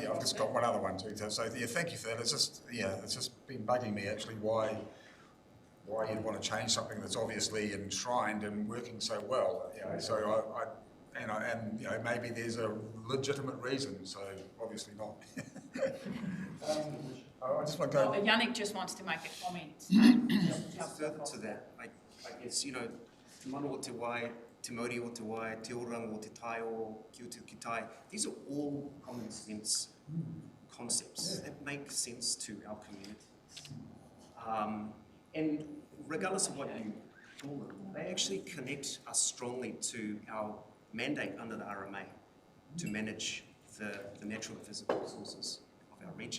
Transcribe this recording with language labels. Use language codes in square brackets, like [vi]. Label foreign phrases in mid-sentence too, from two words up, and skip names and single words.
[en] Yeah, I've just got one other one too. So yeah, thank you for that. It's just been bugging me actually why you'd want to change something that's obviously enshrined and working so well. You know, so and you know, maybe there's a legitimate reason. So obviously not. I just want to go. Yannick just wants to make a comment. Further to that, I guess, you know, [mi] te mana o te wai, te mauri o te wai, te oranga o te tai o, ki o te ki tai, [en] these are all common sense concepts that make sense to our community. And regardless of what you call them, they actually connect us strongly to our mandate under the RMA to manage the natural and physical resources of our region.